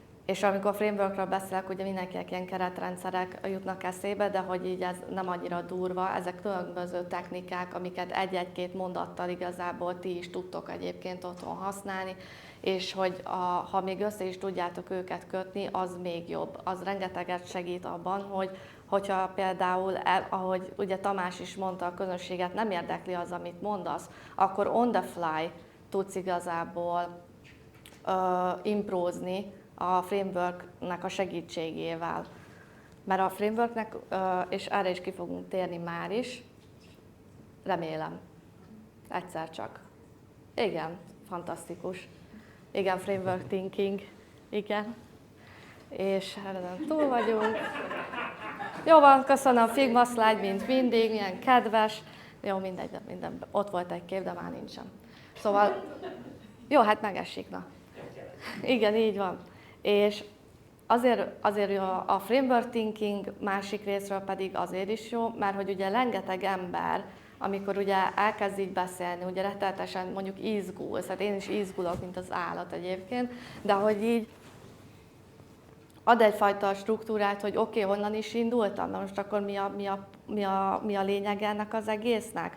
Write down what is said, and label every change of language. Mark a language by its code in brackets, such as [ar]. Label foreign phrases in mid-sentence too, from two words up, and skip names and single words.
[hu] És amikor frameworkről beszélek, ugye mindenkinek ilyen keretrendszerek jutnak eszébe, de hogy így ez nem annyira durva, ezek különböző technikák, amiket egy-egy-két mondattal igazából ti is tudtok egyébként otthon használni, és hogy ha még össze is tudjátok őket kötni, az még jobb. Az rengeteget segít abban, hogyha például, ahogy ugye Tamás is mondta, a közönséget nem érdekli az, amit mondasz, akkor [en] on the fly [hu] tudsz igazából improzni a frameworknek a segítségével. Mert a frameworknek, és erre is ki fogunk térni már is, remélem, egyszer csak. Igen, fantasztikus. Igen, [en] framework thinking, [hu] igen. És ezen túl vagyunk. Jó van, köszönöm, Figma slide, mint mindig, milyen kedves. Jó, mindegy, minden, ott volt egy kép, de már nincsen. Szóval, jó, hát megesik, na. Igen, így van. És azért jó a [en] framework thinking, [hu] másik részről pedig azért is jó, mert hogy ugye rengeteg ember, amikor ugye elkezd így beszélni, ugye rettenetesen mondjuk izgulsz, hát én is izgulok, mint az állat egyébként, de hogy így ad egyfajta struktúrát, hogy oké, honnan is indultam, de most akkor mi a lényeg ennek az egésznek?